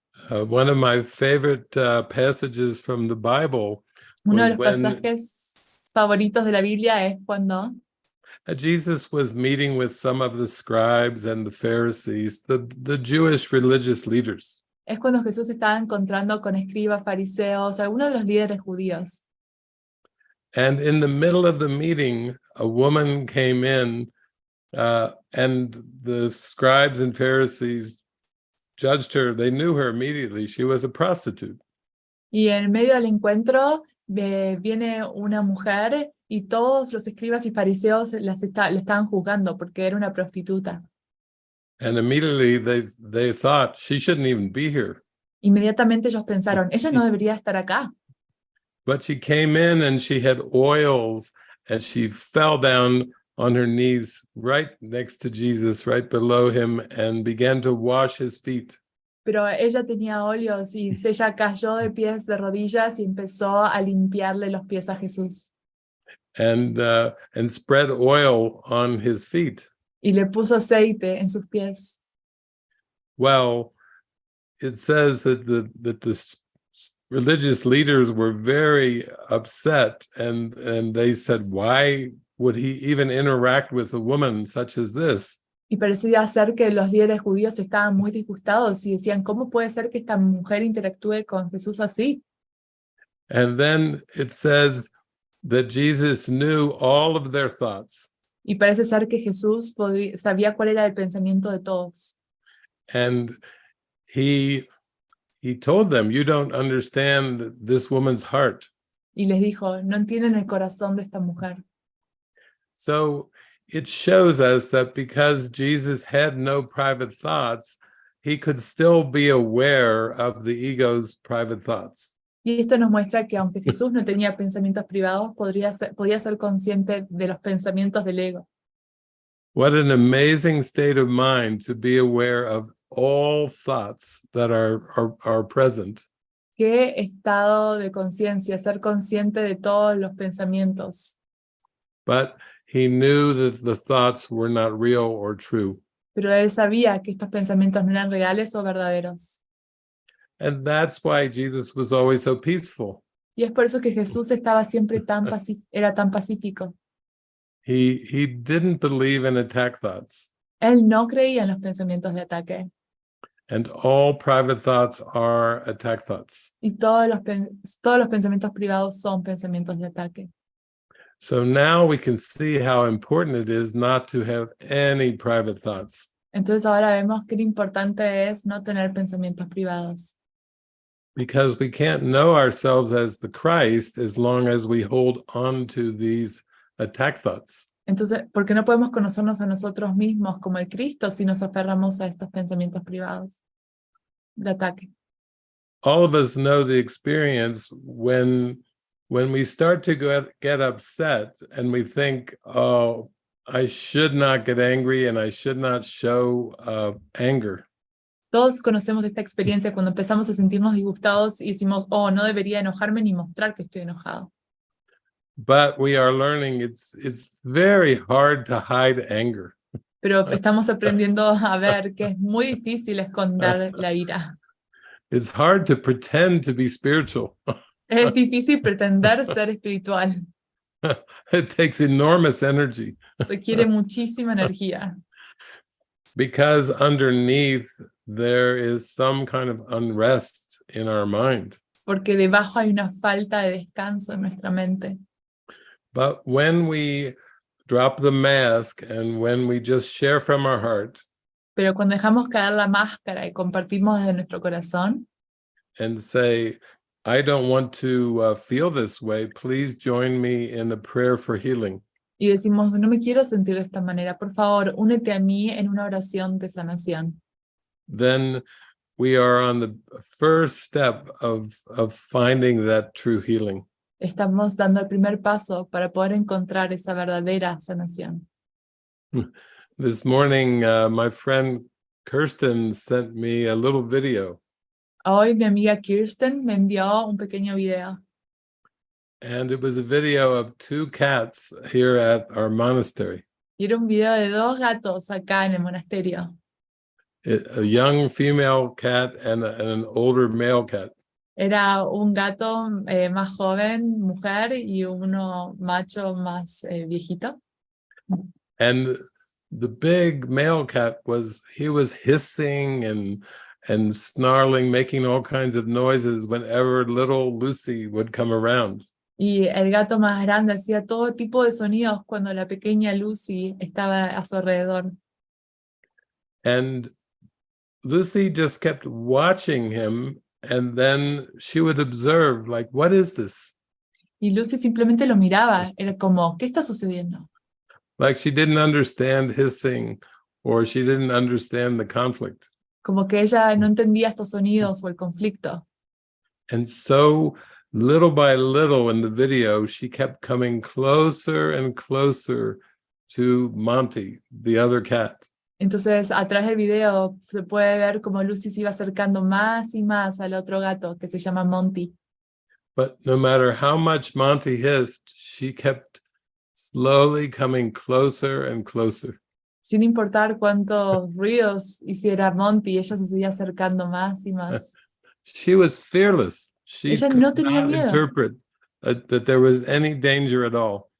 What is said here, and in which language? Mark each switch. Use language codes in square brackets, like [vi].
[en] One of my favorite passages from the Bible [es] Uno de [en] was when [es] pasajes favoritos de la Biblia es cuando [en] Jesus was meeting with some of the scribes and the Pharisees, the Jewish religious leaders. [es] Jesús estaba encontrando con escribas, fariseos, algunos de los líderes judíos. [en] And in the middle of the meeting, a woman came in and the scribes and Pharisees judged her. They knew her immediately. She was a prostitute. [es] Y en medio del encuentro viene una mujer y todos los escribas y fariseos le estaban juzgando porque era una prostituta. [en] And immediately they thought she shouldn't even be here. [es] Inmediatamente ellos pensaron, ella no debería estar acá. [en] But she came in and she had oils and she fell down on her knees right next to Jesus, right below him, and began to wash his feet. [es] Pero ella tenía óleos y ella cayó de pies de rodillas y empezó a limpiarle los pies a Jesús. [en] And spread oil on his feet. [es] Y le puso aceite en sus pies. [en] Well, it says that the religious leaders were very upset, and they said, why would he even interact with a woman such as this? [es] Y parecía ser que los líderes judíos estaban muy disgustados y decían, ¿cómo puede ser que esta mujer interactúe con Jesús así? [en] And then it says that Jesus knew all of their thoughts. [es] Y parece ser que Jesús sabía cuál era el pensamiento de todos. [en] And he told them, you don't understand this woman's heart. [es] Y les dijo, no entienden el corazón de esta mujer. [en] So it shows us that because Jesus had no private thoughts, he could still be aware of the ego's private thoughts. [es] Y esto nos muestra que aunque Jesús no tenía pensamientos privados, podía ser consciente de los pensamientos del ego. [en] What an amazing state of mind to be aware of all thoughts that are present. [es] Qué estado de conciencia, ser consciente de todos los pensamientos. [en] But he knew that the thoughts were not real or true. [es] Pero él sabía que estos pensamientos no eran reales o verdaderos. [en] And that's why Jesus was always so peaceful. [es] Y es por eso que Jesús estaba siempre era tan pacífico. [en] He didn't believe in attack thoughts. [es] Él no creía en los pensamientos de ataque. [en] And all private thoughts are attack thoughts. [es] Y todos los pensamientos privados son pensamientos de ataque. [en] So now we can see how important it is not to have any private thoughts. [es] Entonces ahora vemos qué importante es no tener pensamientos privados. [en] Because we can't know ourselves as the Christ as long as we hold on to these attack thoughts. [es] Entonces, ¿por qué no podemos conocernos a nosotros mismos como el Cristo si nos aferramos a estos pensamientos privados de ataque? [en] All of us know the experience when we start to get upset and we think, oh, I should not get angry and I should not show anger. [es] Todos conocemos esta experiencia cuando empezamos a sentirnos disgustados y decimos, oh, no debería enojarme ni mostrar que estoy enojado. [en] But we are learning it's very hard to hide anger. [es] Pero estamos aprendiendo a ver que es muy difícil esconder la ira. [en] It's hard to pretend to be spiritual. [es] Es difícil pretender ser espiritual. [en] It takes enormous energy. [es] Requiere muchísima energía. [en] Because underneath there is some kind of unrest in our mind. [es] Porque debajo hay una falta de descanso en nuestra mente. [en] But when we drop the mask and when we just share from our heart, [es] Pero cuando dejamos caer la máscara y compartimos desde nuestro corazón, [en] and say, I don't want to feel this way. Please join me in a prayer for healing. [es] Y decimos, no me quiero sentir de esta manera, por favor, únete a mí en una oración de sanación. [en] Then we are on the first step of finding that true healing. [es] Estamos dando el primer paso para poder encontrar esa verdadera sanación. [en] This morning, my friend Kirsten sent me a little video. [es] Hoy mi amiga Kirsten me envió un pequeño video. [en] And it was a video of 2 cats here at our monastery. [es] Y era un video de 2 gatos acá en el monasterio. [en] A young female cat and an older male cat. [es] Era un gato más joven, mujer, y uno macho más viejito. [en] And the big male cat was hissing and snarling, making all kinds of noises whenever little Lucy would come around. [es] Y el gato más grande hacía todo tipo de sonidos cuando la pequeña Lucy estaba a su alrededor. [en] And Lucy just kept watching him, and then she would observe, like, what is this? [es] Y Lucy simplemente lo miraba, era como, ¿qué está sucediendo? [en] Like she didn't understand hissing, or she didn't understand the conflict. [es] Como que ella no entendía estos sonidos o el conflicto. [en] And so, little by little in the video, she kept coming closer and closer to Monty, the other cat. [es] Entonces, atrás del video se puede ver como Lucy se iba acercando más y más al otro gato que se llama Monty. [en] But no matter how much Monty hissed, she kept slowly coming closer and closer. [es] Sin importar cuántos ruidos hiciera Monty, ella se seguía acercando más y más. [en] She was fearless. She [es] Ella [en] could [es] no tenía [en] not [es] miedo. [en] interpret that there was any danger at all.